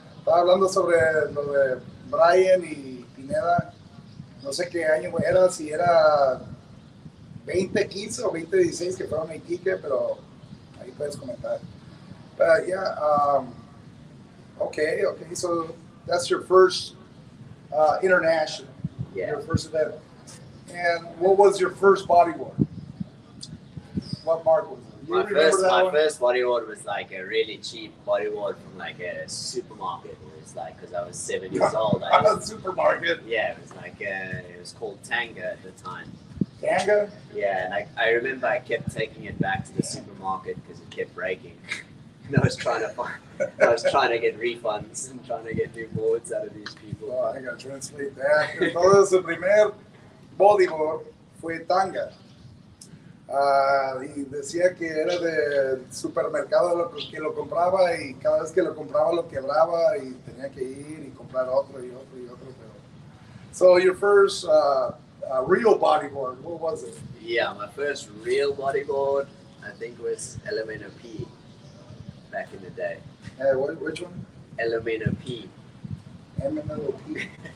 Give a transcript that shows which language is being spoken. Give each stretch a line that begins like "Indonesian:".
Spanish: Estaba hablando sobre lo de Brian y Pineda. No sé qué año era, si era 2015 o 2016 que fueron a Iquique, pero ahí puedes comentar.
English: But yeah, okay. So that's your first international, your first event. And what was your first bodyboard? What mark was it? My first bodyboard was like a really cheap bodyboard from like a supermarket. It was like, because I was 7 years old. Supermarket? Yeah, it was like, it was called Tanga at the time. Tanga? Yeah, and I remember I kept taking it back to the supermarket because it kept breaking. And I was trying to get refunds and trying to get new boards out of these people. Oh, I gotta translate that.
Spanish: Entonces, su primer bodyboard fue Tanga. Y decía que era de supermercado que lo compraba y cada vez que lo compraba lo quebraba y tenía que ir y comprar otro y otro y otro.
English: So your first real bodyboard, what was it? Yeah, my first real bodyboard, I think was Elemento P back in the day. Which one? Elemento P. Elemento P.